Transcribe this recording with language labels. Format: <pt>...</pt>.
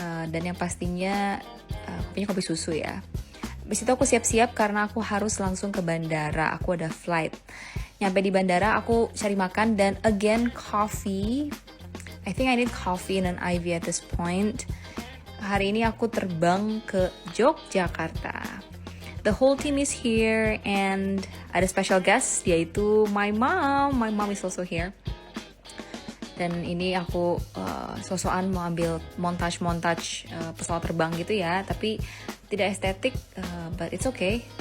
<id>Dan yang pastinya aku punya kopi susu ya. Habis itu aku siap-siap karena aku harus langsung ke bandara, aku ada flight. Nyampe di bandara aku cari makan dan again coffee.</id> <en>I think I need coffee and an IV at this point.</en> <id>Hari ini aku terbang ke Yogyakarta.</id> <en>The whole team is here and</en> <id>ada</id> <en>special guest</en> <id>yaitu</id> <en>my mom. My mom is also here.</en> <id>Dan ini aku sosokan mau ambil montage pesawat terbang gitu ya, tapi tidak estetik,</id> <en>but it's okay.</en>